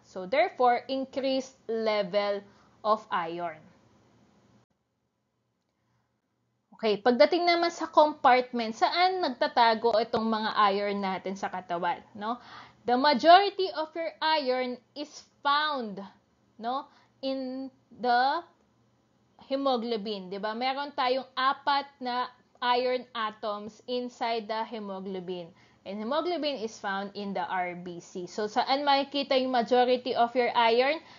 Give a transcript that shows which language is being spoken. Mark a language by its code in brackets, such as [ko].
[en] So, therefore, increased level of iron. [tl] Okay, pagdating naman sa compartment, saan nagtatago itong mga iron natin sa katawan, no? [en] The majority of your iron is found, no, in the [tl] hemoglobin, 'di ba? Meron tayong 4 na iron atoms inside the hemoglobin. [en] And hemoglobin is found in the RBC. So, [tl] saan makikita yung [en] majority of your iron?